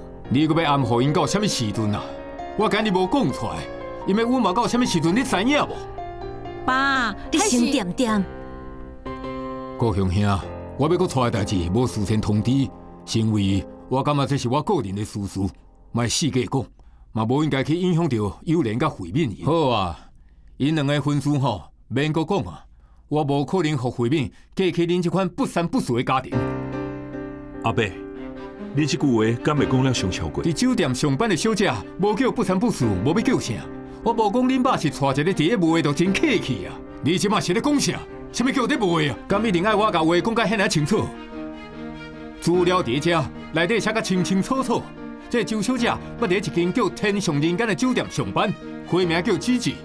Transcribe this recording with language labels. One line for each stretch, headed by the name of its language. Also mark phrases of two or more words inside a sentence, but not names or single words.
Min Nan Chinese: 你搁要暗号因到什么时阵啊？我今日无讲出来，因为阮嘛到什么时阵你知影无？爸，你先点点。高雄兄，我要搁娶的代志无事先通知，是因为我感觉这是我个人的私事，莫四界讲，嘛无应该去影响到友莲甲慧敏。好啊，因两个婚事吼，免搁讲啊，我无可能互慧敏嫁去恁这款不三不四的家庭。阿伯，你这句话敢会讲了上超过？伫酒店上班的小姐，无叫不三不四，无要叫啥？我无讲恁爸是娶一个伫咧卖就真客气啊！你即马是咧讲啥？什么叫咧卖啊？敢一定爱我甲话讲甲遐尔清楚？资料伫遮，内底写甲清清楚楚。这周小姐要伫一间叫天上人间的酒店上班，花名叫芝芝。